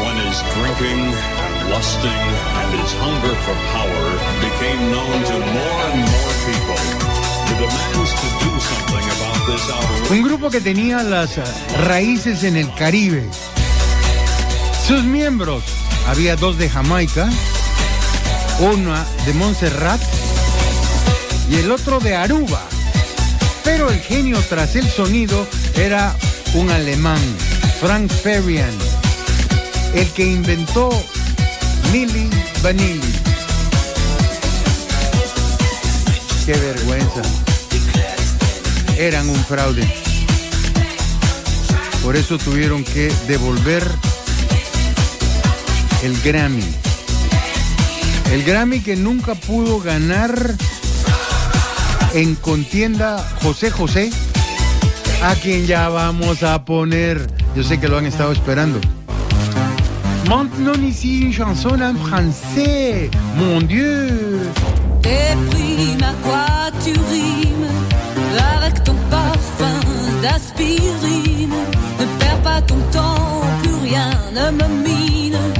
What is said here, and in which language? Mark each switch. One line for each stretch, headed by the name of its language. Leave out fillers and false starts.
English: his drinking and lusting and his hunger for power became known to more and more people. The demands to do something about this outrage.
Spanish: Un grupo que tenía las raíces en el Caribe. Sus miembros, había dos de Jamaica, una de Montserrat y el otro de Aruba. Pero el genio tras el sonido era un alemán, Frank Farian, el que inventó Milli Vanilli. ¡Qué vergüenza! Eran un fraude. Por eso tuvieron que devolver el Grammy. El Grammy que nunca pudo ganar en contienda José José, a quien ya vamos a poner. Yo sé que lo han estado esperando.
French: Maintenant ici une chanson en français. Mon Dieu. Tes primes, à quoi tu rimes avec ton parfum d'aspirine. Ne perds pas ton temps, plus rien ne me mine.